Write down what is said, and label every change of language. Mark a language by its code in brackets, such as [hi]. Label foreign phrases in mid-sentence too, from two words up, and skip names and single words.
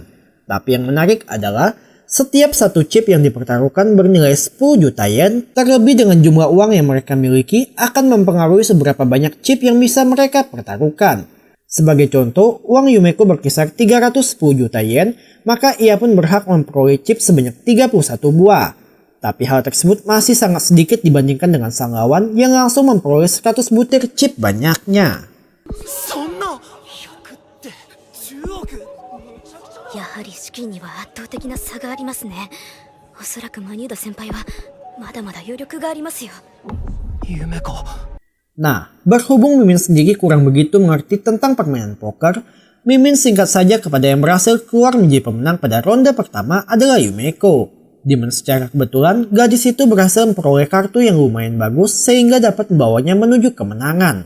[id] Tapi yang menarik adalah, setiap satu chip yang dipertaruhkan bernilai 10 juta yen, terlebih dengan jumlah uang yang mereka miliki akan mempengaruhi seberapa banyak chip yang bisa mereka pertaruhkan. Sebagai contoh, uang Yumeko berkisar 310 juta yen, maka ia pun berhak memperoleh chip sebanyak 31 buah. Tapi hal tersebut masih sangat sedikit dibandingkan dengan sang lawan yang langsung memperoleh 100 butir chip banyaknya. [ja] やはり資金には圧倒的な差がありますね。おそらくマニューダ先輩はまだまだ余力がありますよ。 [id] Nah, berhubung Mimin sendiri kurang begitu mengerti tentang permainan poker, Mimin singkat saja kepada yang berhasil keluar menjadi pemenang pada ronde pertama adalah Yumeko. Dimana secara kebetulan gadis itu berhasil memperoleh kartu yang lumayan bagus sehingga dapat membawanya menuju kemenangan.